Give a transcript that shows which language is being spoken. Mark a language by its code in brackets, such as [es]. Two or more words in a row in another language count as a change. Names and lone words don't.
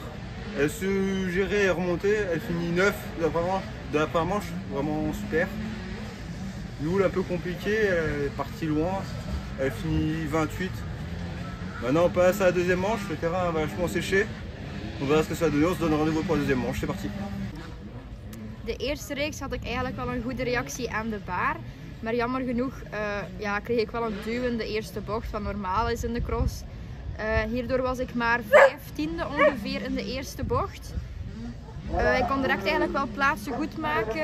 [fr] Elle se gérait et remontait, elle finit 9 de la première manche, vraiment super. Yul un peu compliqué, elle est partie loin, elle finit 28. Maintenant on passe à la deuxième manche, le terrain va vachement séché. On verra ce que ça va donner, on se donne rendez-vous pour la deuxième manche, c'est parti. [nl] De eerste reeks had ik eigenlijk wel een goede reactie aan de baar. Maar jammer genoeg kreeg ik wel een duw in de eerste bocht, wat normaal is in de cross. Hierdoor was ik maar 15e ongeveer in de eerste bocht. Ik kon direct eigenlijk wel plaatsen goed maken.